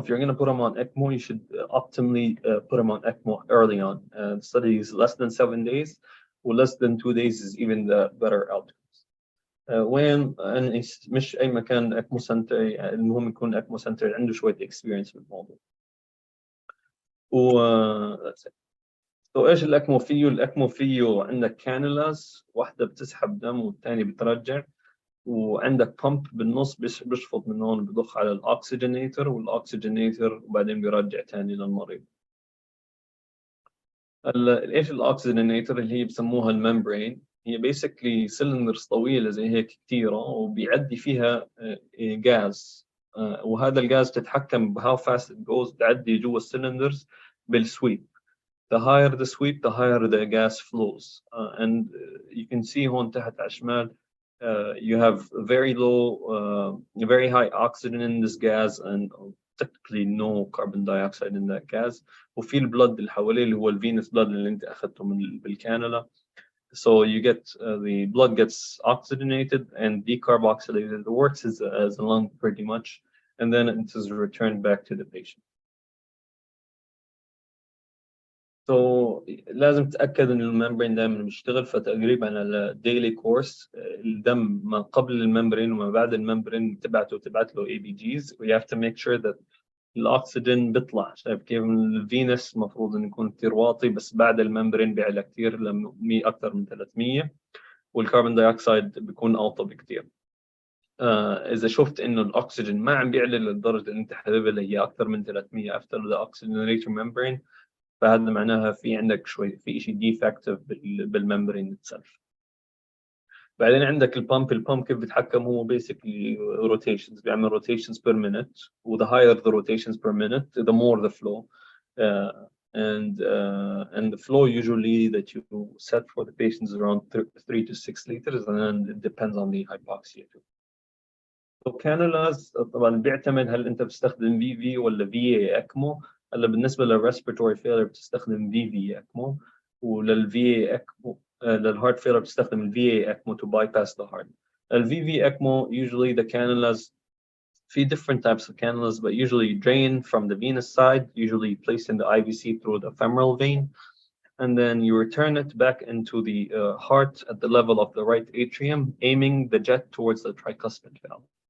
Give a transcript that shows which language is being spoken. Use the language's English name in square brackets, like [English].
[English] If you're going to put him on ECMO, you should optimally put him on ECMO early on. The study is less than 7 days, or less than 2 days is even the better outcomes. [Arabic] وين مش أي مكان ECMO center، المهم يكون ECMO center عنده شوية experience بالموضوع. [English] that's it. [Arabic] So إيش الإكمو فيه؟ الإكمو فيه عندك كانولاز، واحدة بتسحب دم والثانية بترجع، وعندك بامب بالنص بيشفط من هون بضخ على الأكسجينيتر، والأكسجينيتر وبعدين بيرجع تاني للمريض. إيش الأكسجينيتر؟ اللي هي بسموها الممبرين، هي basically سلندرز طويلة زي هيك كتيرة وبيعدي فيها غاز، وهذا الغاز تتحكم بهاو [English] fast it goes [Arabic] تعدي جوا السلندرز بالسويب. [English] The higher the sweep, the higher the gas flows. And you can see [Arabic] هون تحت على الشمال [English] you have very low, very high oxygen in this gas and technically no carbon dioxide in that gas. [Arabic] وفي البلد اللي حواليه اللي هو الفينس blood اللي انت اخذته من بالكانولا. [English] So you get the blood gets oxygenated and decarboxylated. It works as a lung pretty much, and then it is returned back to the patient. [Arabic] So لازم تتأكد إن الممبرين دائما بيشتغل. فتقريبا على الديلي كورس الدم ما قبل الممبرين وما بعد الممبرين تبعت له ABGs. [English] We have to make sure that [Arabic] الأكسجين بيطلع. شايف كيف الفينس مفروض إنه يكون كتير واطي، بس بعد الممبرين بيعلى كتير لما أكثر من 300، والكربون دايوكسيد بيكون أوطى بكتير. إذا شفت إنه الأكسجين ما عم بيعلى للدرجة اللي أنت حاببها اللي هي أكثر من 300 [English] after the oxygenator membrane، [Arabic] فهذا معناها في عندك شوي في شيء defective بالممبرين itself. بعدين عندك البامب كيف بيتحكم؟ هو [English] basically rotations، بيعمل rotations per minute، و the higher the rotations per minute the more the flow. And the flow usually that you set for the patients is around 3 to 6 liters, and then it depends on the hypoxia too. [Arabic] So cannulas طبعا بيعتمد هل انت بتستخدم VV ولا VA ECMO. هلا بالنسبه للريسبيراتوري فيلر بتستخدم VV ECMO، وللVA ECMO للهارت فيلر بتستخدم الVA ECMO [English] to bypass the heart. الVV ECMO usually the cannulas في different types of cannulas, but usually drain from the venous side, usually placed in the IVC through the femoral vein, and then you return it back into the heart at the level of the right atrium, aiming the jet towards the tricuspid valve.